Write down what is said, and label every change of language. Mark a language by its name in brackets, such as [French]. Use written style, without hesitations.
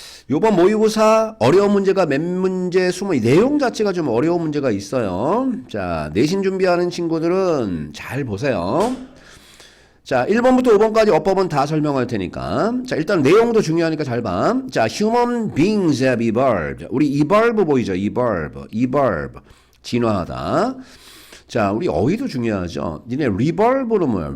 [Korean] 요번 모의고사 어려운 문제가 몇 문제 숨어, 내용 자체가 좀 어려운 문제가 있어요. 자, 내신 준비하는 친구들은 잘 보세요. 자, 1번부터 5번까지 어법은 다 설명할 테니까. 자, 일단 내용도 중요하니까 잘 봐. [English] 자, human beings have evolved. [Korean] 우리 evolve 보이죠? evolve. 진화하다. 자, 우리 어휘도 중요하죠. 니네 revolve는 뭐야?